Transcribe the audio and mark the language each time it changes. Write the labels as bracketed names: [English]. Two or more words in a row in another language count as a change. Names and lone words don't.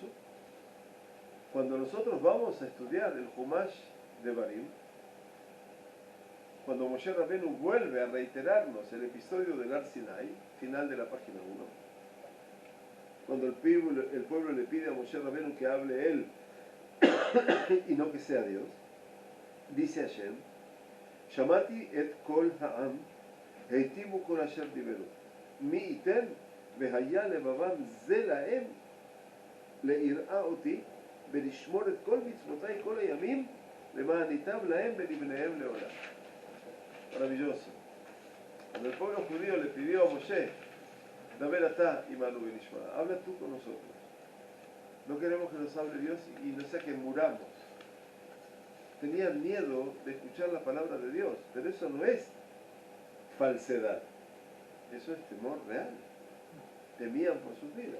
[Spanish] Cuando nosotros vamos a estudiar el Humash de Barim, cuando Moshe Rabbeinu vuelve a reiterarnos el episodio del Har Sinai, final de la página 1, cuando el pueblo le pide a Moshe Rabbeinu que hable él y no que sea Dios, dice Hashem, [Hebrew] שמעתי את קול העם הטיבו כל אשר דברו מי יתן והיה לבבם זה להם ליראה אותי, ולשמור את כל מצוותיי כל הימים למען ייטב להם ולבניהם לעולם. [Spanish] Maravilloso. Cuando el pueblo judío le pidió a Moshe, [Hebrew] דבר אתה עמנו ונשמעה, [Spanish] habla tú con nosotros. No queremos que nos hable Dios y no sea que muramos. Tenían miedo de escuchar la palabra de Dios, pero eso no es falsedad. Eso es temor real. Temían por sus vidas.